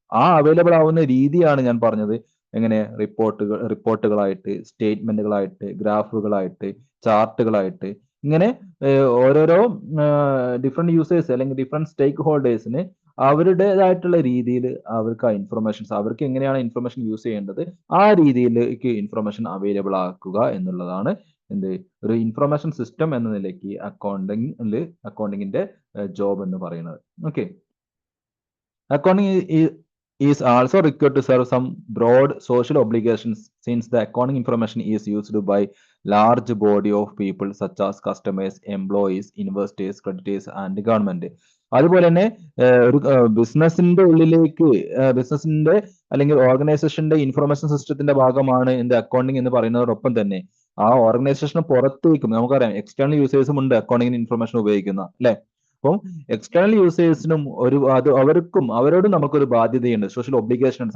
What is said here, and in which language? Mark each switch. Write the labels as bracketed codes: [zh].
[ml] ആ അവൈലബിൾ ആവുന്ന രീതിയാണ് ഞാൻ പറഞ്ഞത്. എങ്ങനെ? റിപ്പോർട്ടുകളായിട്ട്, സ്റ്റേറ്റ്മെന്റുകളായിട്ട്, ഗ്രാഫുകളായിട്ട്, ചാർട്ടുകളായിട്ട്, ഇങ്ങനെ ഓരോരോ ഡിഫറെന്റ് യൂസേഴ്സ് അല്ലെങ്കിൽ ഡിഫറെന്റ് സ്റ്റേക്ക് ഹോൾഡേഴ്സിന് അവരുടേതായിട്ടുള്ള രീതിയിൽ അവർക്ക് ആ ഇൻഫർമേഷൻസ്, അവർക്ക് എങ്ങനെയാണ് ഇൻഫർമേഷൻ യൂസ് ചെയ്യേണ്ടത് ആ രീതിയിലേക്ക് ഇൻഫർമേഷൻ അവൈലബിൾ ആക്കുക എന്നുള്ളതാണ് എന്ത്, ഒരു ഇൻഫർമേഷൻ സിസ്റ്റം എന്ന നിലയ്ക്ക് അക്കൗണ്ടിങ്ങിന്റെ ജോബ് എന്ന് പറയുന്നത്. [en] Okay, accounting is also required to serve some broad social obligations since the accounting information is used by large body of people such as customers, employees, investors, creditors and government. [ml] അതുപോലെ തന്നെ ഒരു ബിസിനസിന്റെ ഉള്ളിലേക്ക്, ബിസിനസിന്റെ അല്ലെങ്കിൽ ഓർഗനൈസേഷന്റെ ഇൻഫർമേഷൻ സിസ്റ്റത്തിന്റെ ഭാഗമാണ് എന്ത്, അക്കൗണ്ടിങ് എന്ന് പറയുന്നതോടൊപ്പം തന്നെ ആ ഓർഗനൈസേഷന് പുറത്തേക്കും നമുക്കറിയാം എക്സ്റ്റേണൽ യൂസേഴ്സും ഉണ്ട് അക്കൗണ്ടിങ്ങിന് ഇൻഫർമേഷൻ ഉപയോഗിക്കുന്ന അല്ലെ. അപ്പം എക്സ്റ്റേണൽ യൂസേഴ്സിനും അവർക്കും അവരോടും നമുക്കൊരു ബാധ്യതയുണ്ട്, സോഷ്യൽ ഒബ്ലിഗേഷൻ ഉണ്ട്.